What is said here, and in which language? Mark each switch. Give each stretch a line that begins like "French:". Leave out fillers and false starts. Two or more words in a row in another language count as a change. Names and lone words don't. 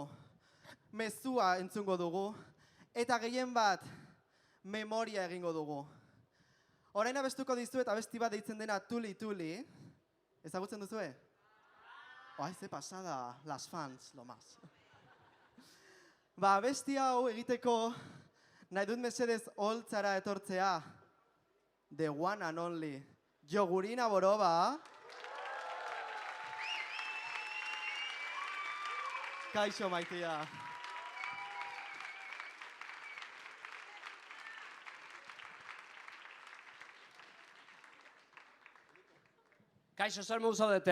Basque: Mezua entzungo dugu, eta gehien bat memoria egingo dugu. Orain abestuko dizuet abesti bat deitzen dena Tuli Tuli. Ezagutzen duzue?
Spanish: Ai,
Basque: ze pasada,
Spanish: las fans, lo más.
Basque: Ba, abesti hau egiteko nahi dut mesedez holtzara etortzea.
English: The one and only. Jogurina Boroba.
Basque: Kaixo maitea. Kaixo, zer modu zaudete?